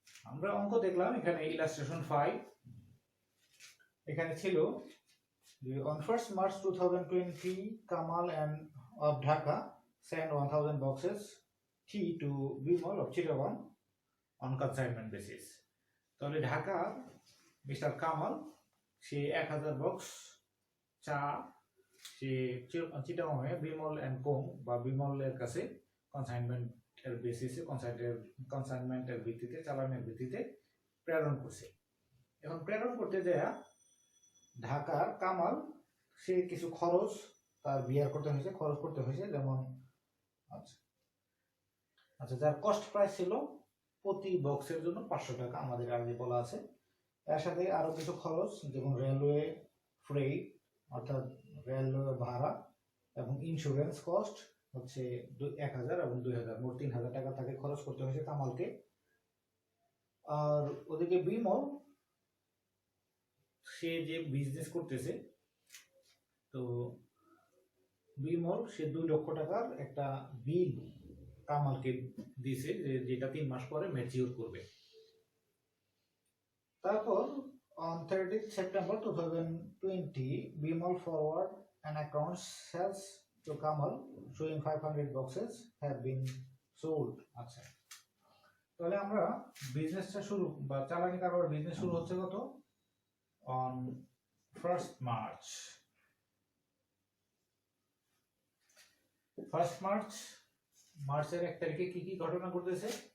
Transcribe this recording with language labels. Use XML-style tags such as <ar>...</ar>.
<bn>আমরা অঙ্ক দেখলাম, এখানে ইলাস্ট্রেশন 5 এখানে ছিল</bn> <en>on 1st March 2020 Kamal and of Dhaka sent 1000 boxes tea to Bimal of Chittagong on consignment basis.</en> <bn>তাহলে ঢাকা মিস্টার কামাল সে 1000 বক্স চা সে চিটাগংয়ে বিমল এন্ড কোং বা বিমলের কাছে কনসাইনমেন্টের বেসিসে কনসাইনমেন্টের ভিত্তিতে চালানের ভিত্তিতে প্রেরণ করছে। এখন প্রেরণ করতে যায় ঢাকার কামাল সে কিছু খরচ তার বিয়ার করতে হয়েছে, খরচ করতে হয়েছে, যেমন আচ্ছা যার কস্ট প্রাইস ছিল প্রতি বক্সের জন্য 500 টাকা আমাদের আগে বলা আছে। এর সাথে আরো কিছু খরচ যেমন রেলওয়ে ফ্রেট অর্থাৎ রেলওয়ে ভাড়া এবং ইন্স্যুরেন্স কস্ট হচ্ছে 1000 এবং 2000, মোট 3000 টাকা তাকে খরচ করতে হয়েছে কামালকে। আর ওদিকে বিমল সে যে বিজনেস করতেছে, তো বিমল সে 2 লক্ষ টাকার একটা বিল কামালকে দিয়েছে যেটা 3 মাস পরে ম্যাচিউর করবে। তারপর</bn> <en>on 30th September 2020 Bimal forward an account sales to Kamal showing 500 boxes have been sold.</en> <bn>আচ্ছা, তাহলে আমরা বিজনেসটা শুরু বা চালানি কারবার বিজনেস শুরু হচ্ছে কত</bn> <en>on 1st March।</en> <bn>1st March মার্চের 1 তারিখে কি কি ঘটনা ঘটেছে?</bn>